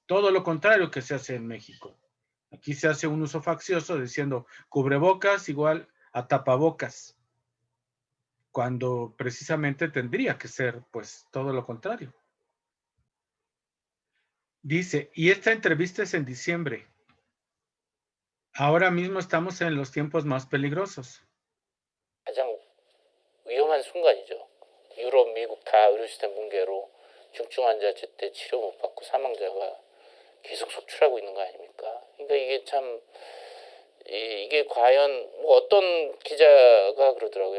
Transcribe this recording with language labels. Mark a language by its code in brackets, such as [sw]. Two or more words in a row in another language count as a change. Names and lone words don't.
[es] Todo lo contrario que se hace en México. Aquí se hace un uso faccioso diciendo cubrebocas igual a tapabocas, cuando precisamente tendría que ser, pues, todo lo contrario. Dice, y esta entrevista es en diciembre. Ahora mismo estamos en los tiempos más peligrosos. [ko] 가장 순간이죠. 유럽, 미국 다 의료 시스템 붕괴로 중증 환자 제때 치료 못 받고 사망자가 계속 속출하고 있는 거 아닙니까? 그러니까 이게 참 이게 과연 뭐 어떤 기자가 그러더라고요.